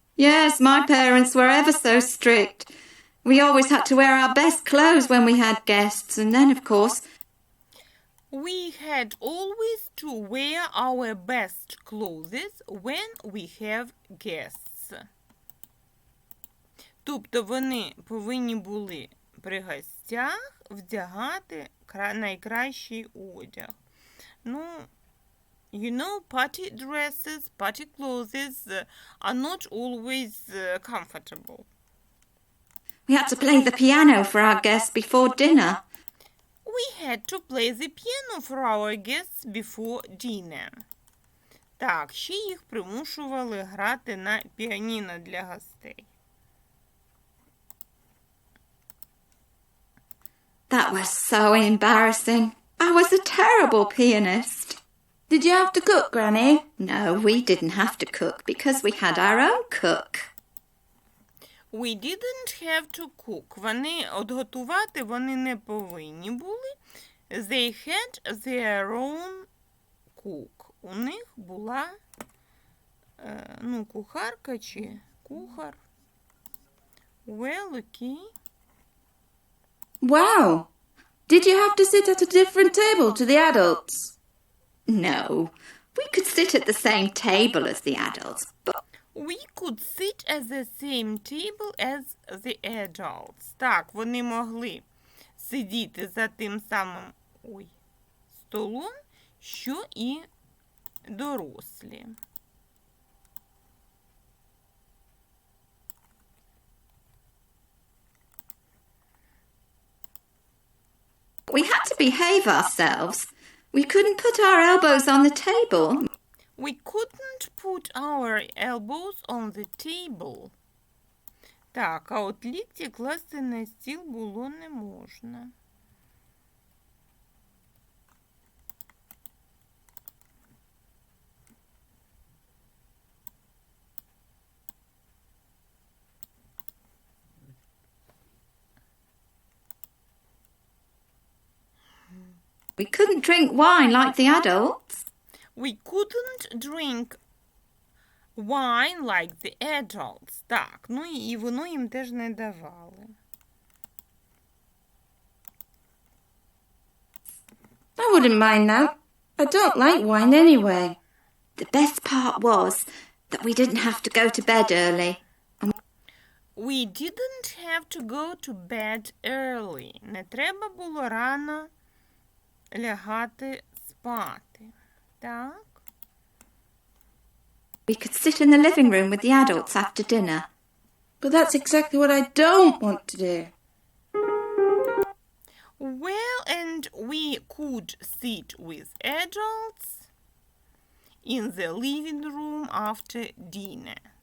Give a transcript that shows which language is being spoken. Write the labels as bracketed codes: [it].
[en] Yes, my parents were ever so strict. We always had to wear our best clothes when we had guests, and then, of course... We had always to wear our best clothes when we have guests. [uk] Тобто вони повинні були при гостях вдягати найкращий одяг. [en] Ну, you know, party dresses, party clothes are not always comfortable. We had to play the piano for our guests before dinner. We had to play the piano for our guests before dinner. [uk] Так, ще їх примушували грати на піаніно для гостей. [en] That was so embarrassing. I was a terrible pianist. Did you have to cook, Granny? No, we didn't have to cook because we had our own cook. We didn't have to cook. [uk] Готувати вони не повинні були. [en] They had their own cook. [uk] У них була, кухарка чи кухар. [en] Well, okay. Wow. Did you have to sit at a different table to the adults? No, we could sit at the same table as the adults, but We could sit at the same table as the adults. [uk] Так, вони могли сидіти за тим самим столом, що і дорослі. [en] we had to behave ourselves. We couldn't put our elbows on the table. We couldn't put our elbows on the table. [uk] Так, а от лікті класти на стіл було не можна. [en] We couldn't drink wine like the adults. We couldn't drink wine like the adults. [uk] Так, ну і воно їм теж не давали. [en] I wouldn't mind that. I don't like wine anyway. The best part was that we didn't have to go to bed early. We didn't have to go to bed early. [uk] Не треба було рано лягати спати. Так? [en] We could sit in the living room with the adults after dinner. But that's exactly what I don't want to do. Well, and we could sit with adults in the living room after dinner.